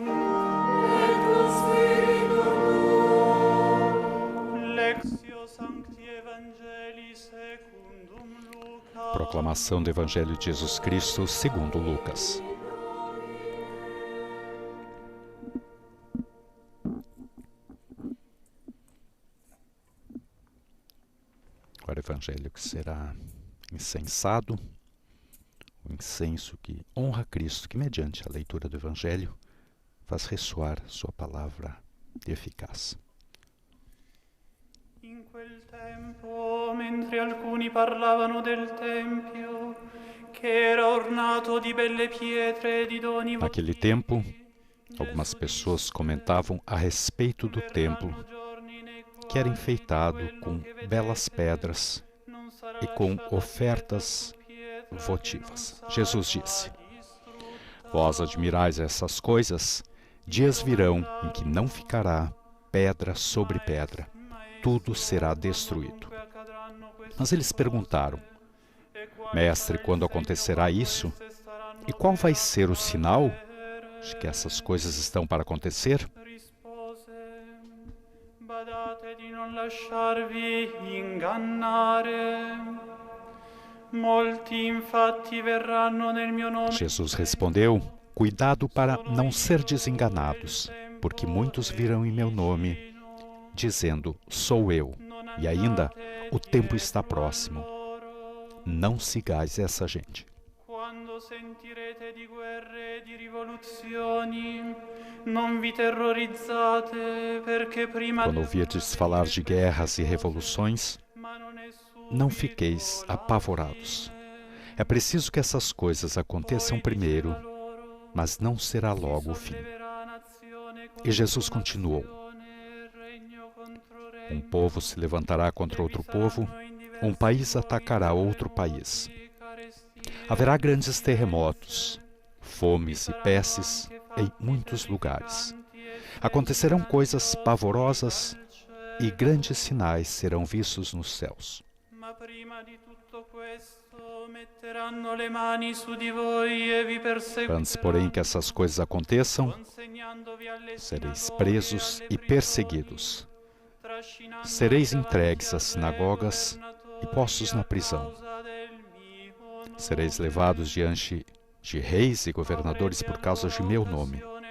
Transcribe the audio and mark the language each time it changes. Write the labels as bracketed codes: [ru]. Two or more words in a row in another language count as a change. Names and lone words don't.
[la] et cum spiritu tuo. Lectio Sancti Evangelii secundum Lucas. [pt] Proclamação do Evangelho de Jesus Cristo segundo Lucas. Agora o Evangelho que será incensado, o incenso que honra Cristo, que mediante a leitura do Evangelho faz ressoar sua palavra eficaz. [it] In quel tempo, mentre alcuni parlavano del Tempio, che era ornato di belle pietre e di doni [pt] Naquele [it] votivi, [pt] tempo, algumas pessoas comentavam a respeito do templo, que era enfeitado com belas pedras e com ofertas votivas. Jesus disse: Vós admirais essas coisas, dias virão em que não ficará pedra sobre pedra, tudo será destruído. Mas eles perguntaram: Mestre, quando acontecerá isso? E qual vai ser o sinal de que essas coisas estão para acontecer? [it] Rispose: Badate di non lasciarvi ingannare. Molti infatti verranno nel mio nome. [pt] Jesus respondeu: Cuidado para não ser desenganados, porque muitos virão em meu nome, dizendo: Sou eu, e ainda o tempo está próximo. Não sigais essa gente. [it] Quando sentirete di guerre e di rivoluzioni, non vi terrorizzate, perché prima [pt] Quando ouvirdes falar de guerras e revoluções, não fiqueis apavorados. É preciso que essas coisas aconteçam primeiro, mas não será logo o fim. E Jesus continuou: Um povo se levantará contra outro povo, um país atacará outro país. Haverá grandes terremotos, fomes e pestes em muitos lugares. Acontecerão coisas pavorosas e grandes sinais serão vistos nos céus. [it] Ma prima di tutto questo metteranno le mani su di voi e vi perseguiranno. [pt] Antes, porém, que essas coisas aconteçam, sereis presos e perseguidos. Sereis entregues às sinagogas e postos na prisão. Sereis levados diante de reis e governadores por causa de meu nome.